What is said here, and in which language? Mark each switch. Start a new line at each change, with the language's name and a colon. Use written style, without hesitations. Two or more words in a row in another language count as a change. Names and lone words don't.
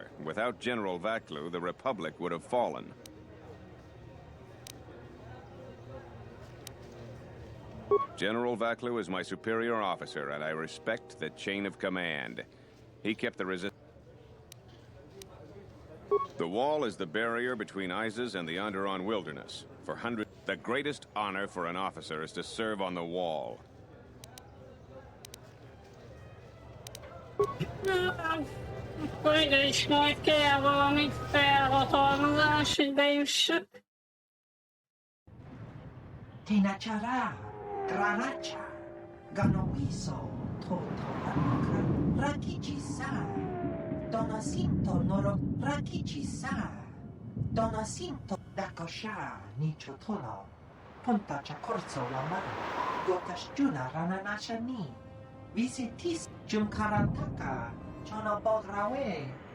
English: Without General Vaklu, the Republic would have fallen. General Vaklu is my superior officer, and I respect the chain of command. He kept the resistance. The wall is the barrier between Isis and the Onderon wilderness. For hundreds, the greatest honor for an officer is to serve on the wall.
Hungarian: Akkor ide is majd kell valami felhatalmazás, hogy bejussak. Tinachara, Granacha, Ganowiso, Toto, Rakichi-sa, Donasinto Noro Rakichi-sa, Donasinto Dakosha, Nichotolo, Pontacha Corso Lama, Gokashjuna Rananashani, Visitis Jumkarantaka, Chonobograwe.